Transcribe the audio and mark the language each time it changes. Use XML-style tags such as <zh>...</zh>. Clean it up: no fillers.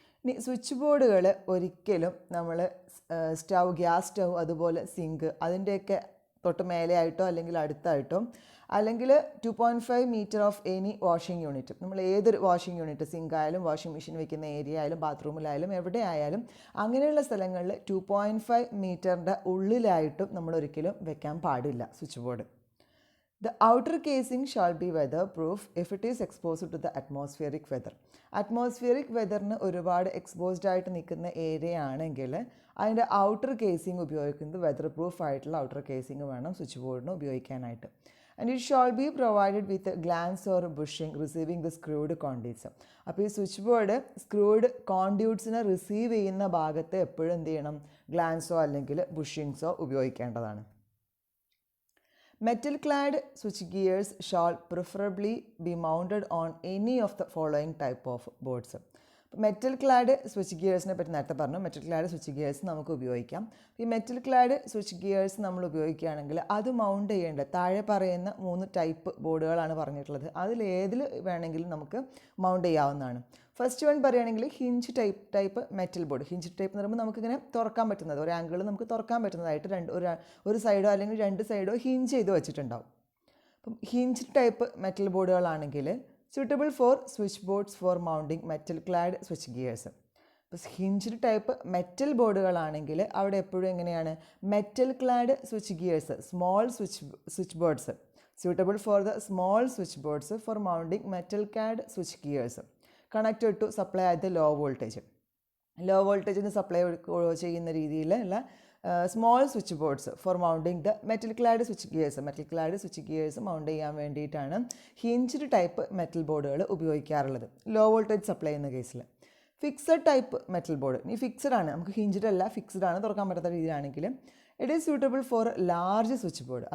<ml>ഇനി സ്വിച്ച് ബോർഡുകൾ ഒരിക്കലും നമ്മൾ ഗ്യാസ് സ്റ്റൗ അതുപോലെ സിങ്ക് അതിൻ്റെയൊക്കെ തൊട്ട് മേലെയായിട്ടോ അല്ലെങ്കിൽ അടുത്തായിട്ടോ അല്ലെങ്കിൽ 2.5 metre of any washing unit, നമ്മൾ ഏതൊരു വാഷിംഗ് യൂണിറ്റ് സിങ്ക് ആയാലും വാഷിംഗ് മെഷീൻ വെക്കുന്ന ഏരിയ ആയാലും ബാത്റൂമിലായാലും എവിടെ ആയാലും അങ്ങനെയുള്ള സ്ഥലങ്ങളിൽ 2.5 മീറ്ററിൻ്റെ ഉള്ളിലായിട്ടും നമ്മൾ ഒരിക്കലും വെക്കാൻ പാടില്ല switch board.</ml> <en>The outer casing shall be weatherproof if it is exposed to the atmospheric weather.</en> <ml>Atmospheric വെതറിന് ഒരുപാട് എക്സ്പോസ്ഡ് ആയിട്ട് നിൽക്കുന്ന ഏരിയ ആണെങ്കിൽ അതിൻ്റെ ഔട്ടർ കേസിങ് ഉപയോഗിക്കുന്നത് വെതർ പ്രൂഫ് ആയിട്ടുള്ള ഔട്ടർ കേസിങ് വേണം സ്വിച്ച് ബോർഡിന് ഉപയോഗിക്കാനായിട്ട്.</ml> <en>And it shall be provided with glands or bushing receiving the screwed conduits.</en> <ml>അപ്പോൾ ഈ സ്വിച്ച് ബോർഡ് സ്ക്രൂഡ് കോൺഡ്യൂട്ട്സിനെ റിസീവ് ചെയ്യുന്ന ഭാഗത്ത് എപ്പോഴും എന്ത് ചെയ്യണം, ഗ്ലാൻസോ അല്ലെങ്കിൽ ബുഷിങ്സോ ഉപയോഗിക്കേണ്ടതാണ്.</ml> <en>Metal clad switch gears shall preferably be mounted on any of the following type of boards.</en> <ml>Metal clad switch ഗിയേഴ്സിനെ പറ്റി നേരത്തെ പറഞ്ഞു. മെറ്റൽ ക്ലാഡ് സ്വിച്ച് ഗിയേഴ്സ് നമുക്ക് ഉപയോഗിക്കാം. ഈ മെറ്റൽ ക്ലാഡ് സ്വിച്ച് ഗിയേഴ്സ് നമ്മൾ ഉപയോഗിക്കുകയാണെങ്കിൽ അത് മൗണ്ട് ചെയ്യേണ്ട താഴെ പറയുന്ന 3 ടൈപ്പ് ബോർഡുകളാണ് പറഞ്ഞിട്ടുള്ളത്. അതിലേതിൽ വേണമെങ്കിലും നമുക്ക് മൗണ്ട് ചെയ്യാവുന്നതാണ്. ഫസ്റ്റ് വൺ പറയുകയാണെങ്കിൽ hinge type metal board. Hinge type എന്ന് പറയുമ്പോൾ നമുക്കിങ്ങനെ തുറക്കാൻ പറ്റുന്നത്, ഒരു ആംഗിൾ നമുക്ക് തുറക്കാൻ പറ്റുന്നതായിട്ട് ഒരു സൈഡോ അല്ലെങ്കിൽ 2 സൈഡോ ഹിഞ്ച് ചെയ്ത് വെച്ചിട്ടുണ്ടാവും. അപ്പം hinge type metal ബോർഡുകളാണെങ്കിൽ</ml> <en>suitable for switchboards for mounting metal clad switch gears.</en> <ml>അപ്പോൾ ഹിഞ്ച്ഡ് ടൈപ്പ് മെറ്റൽ ബോർഡുകളാണെങ്കിൽ അവിടെ എപ്പോഴും എങ്ങനെയാണ് metal clad switch gears, small switch boards,</ml> <en>suitable for the small switch boards for mounting metal clad switch gears connected to supply at the low voltage.</en> <ml>Law വോൾട്ടേജിന് supply ചെയ്യുന്ന രീതിയിലുള്ള small switch boards</ml> <en>for mounting the metal clad switch gears</en> <ml>mount ചെയ്യാൻ വേണ്ടിയിട്ടാണ് hinged type metal ബോർഡുകൾ ഉപയോഗിക്കാറുള്ളത് low voltage supply ചെയ്യുന്ന കേസിൽ. Fixed type metal board ഇനി ഫിക്സഡ് ആണ്, നമുക്ക് ഹിഞ്ച്ഡ് അല്ല ഫിക്സഡ് ആണ്, തുറക്കാൻ പറ്റാത്ത രീതിയിലാണെങ്കിൽ</ml> <en>It is suitable for large switch board.</en>